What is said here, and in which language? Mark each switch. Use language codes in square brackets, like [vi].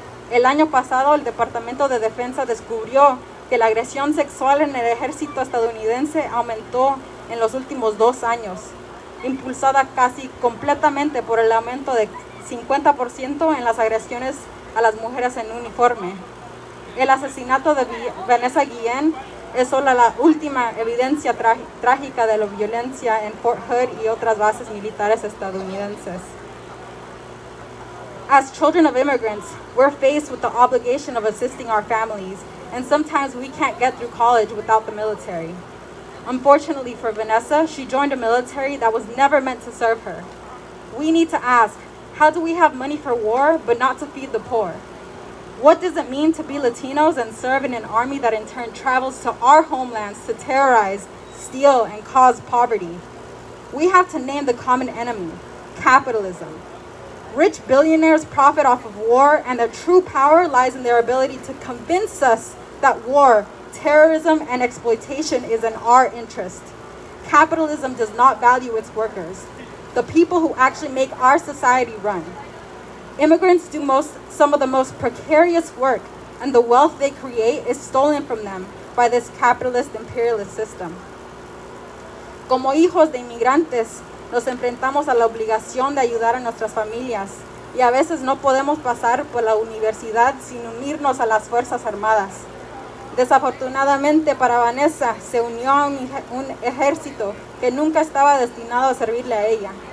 [es] El año pasado el Departamento de Defensa descubrió que la agresión sexual en el ejército estadounidense aumentó en los últimos 2 años, impulsada casi completamente por el aumento de 50% en las agresiones a las mujeres en uniforme. El asesinato de Vanessa Guillen es solo la última evidencia trágica de la violencia en Fort Hood y otras bases militares estadounidenses. [en] As children of immigrants, we're faced with the obligation of assisting our families, and sometimes we can't get through college without the military. Unfortunately for Vanessa, she joined a military that was never meant to serve her. We need to ask, how do we have money for war but not to feed the poor? What does it mean to be Latinos and serve in an army that in turn travels to our homelands to terrorize, steal, and cause poverty? We have to name the common enemy, capitalism. Rich billionaires profit off of war, and their true power lies in their ability to convince us that war, terrorism, and exploitation is in our interest. Capitalism does not value its workers, the people who actually make our society run. Immigrants do some of the most precarious work, and the wealth they create is stolen from them by this capitalist imperialist system. [es] Como hijos de inmigrantes, nos enfrentamos a la obligación de ayudar a nuestras familias, y a veces no podemos pasar por la universidad sin unirnos a las Fuerzas Armadas. Desafortunadamente para Vanessa, se unió a un ejército que nunca estaba destinado a servirle a ella.